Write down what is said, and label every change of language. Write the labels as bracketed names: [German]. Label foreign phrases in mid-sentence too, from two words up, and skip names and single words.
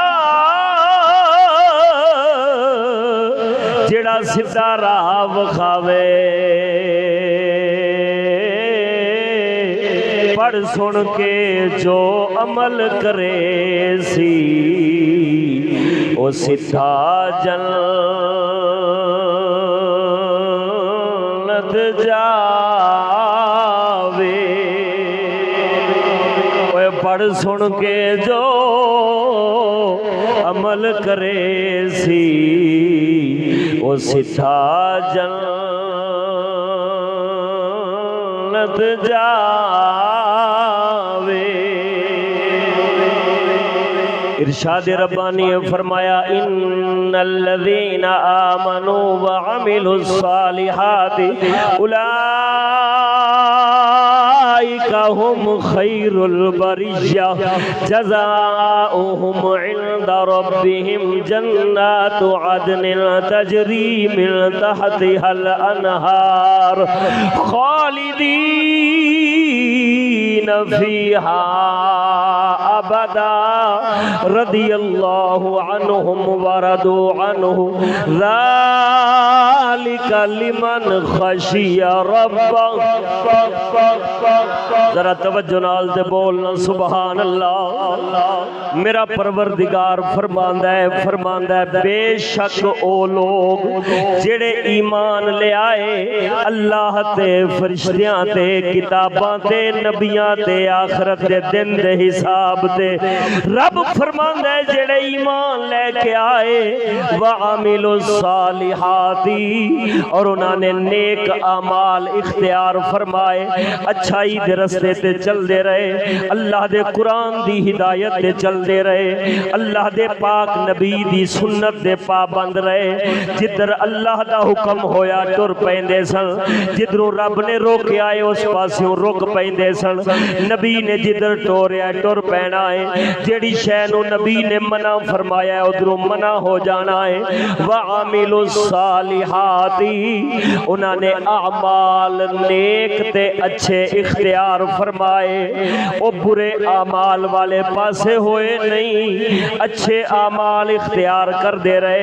[Punjabi] جیڑا سدھا راہ وکھاوے، پڑھ سن کے جو عمل کرے سی او سدھا جنت جاوے۔ اوے پڑھ سن کے جو عمل کرے سی او سدھا جنت جاوے۔ ارشاد ربانی فرمایا [Arabic] ان الذین آمنوا وعملوا الصالحات اولئک هم خیر البریہ جزاؤہم عند ربهم جنات عدن تجری من تحتها الانہار خالدین فیہا ابدا رضی اللہ عنہم ورضوا عنہ ذالک لمن خشی ربہ. [Punjabi] ذرا توجہ نال تے بولنا سبحان اللہ. میرا پروردگار فرماندا ہے بے شک او لوگ جڑے ایمان لے آئے اللہ تے فرشتیاں تے کتاباں تے نبیاں تے آخرت دے دن دے حساب تے. رب فرماندا ہے جڑے ایمان لے کے آئے [Arabic] وعملوا الصالحات [Urdu] اور انہوں نے نیک اعمال اختیار فرمائے [Punjabi] اچھائی دے رستے تے چل دے رہے اللہ دے قرآن دی ہدایت تے چل دے رہے اللہ دے پاک نبی دی سنت دے پابند رہے. جدھر اللہ دا حکم ہویا ٹر پیندے سن جدھروں رب نے روکے آئے اس پاسوں رک پیندے سن. نبی نے جدھر ٹوریا ٹر پینا ہے جیڑی شے نو نبی نے منع فرمایا ہے ادھروں منع ہو جانا ہے. [Arabic] وعاملوا الصالحات [Urdu] انہوں نے [Punjabi] اعمال نیک تے اچھے اختیار فرمائے او برے اعمال والے پاسے ہوئے نہیں اچھے اعمال اختیار کر دے رہے.